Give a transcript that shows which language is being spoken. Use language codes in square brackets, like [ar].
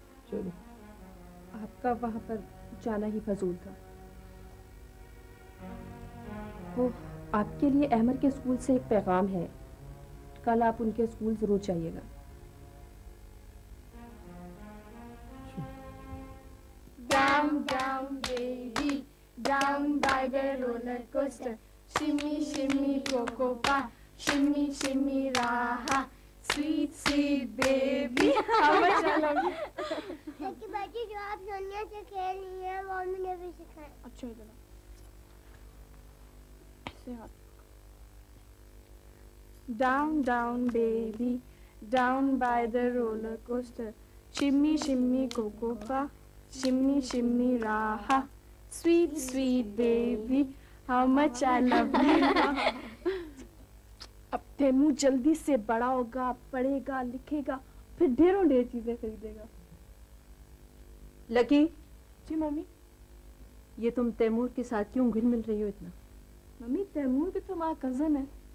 [hi] चलो। आपका वहां पर जाना ही फजूल था। वो आपके लिए अहमद के स्कूल से एक पैगाम है। कल आप उनके स्कूल जरूर जाइएगा। [en] Down, down, baby, down by the roller coaster. Shimmy, shimmy, coco pop, shimmy, shimmy, raha. Sweet, sweet baby. How much I love you. [hi] सच्ची बातें जो आप सोनिया से खेल रही हैं वो मैंने भी सिखाया। अच्छा इधर आओ। ऐसे हाथ। [en] Down, down, baby, down by the roller coaster. Shimmy, shimmy, coco pop. Shimmy, shimmy, raha. Sweet, sweet baby, how much I love you. [hi] अब तेमू जल्दी से बड़ा होगा, पढ़ेगा, लिखेगा, फिर ढेरों ढेर चीजें खरीदेगा। लकी, जी मम्मी। ये तुम तैमूर के साथ क्यों घुल मिल रही हो इतना? मम्मी तैमूर भी तो हमारा कजन है।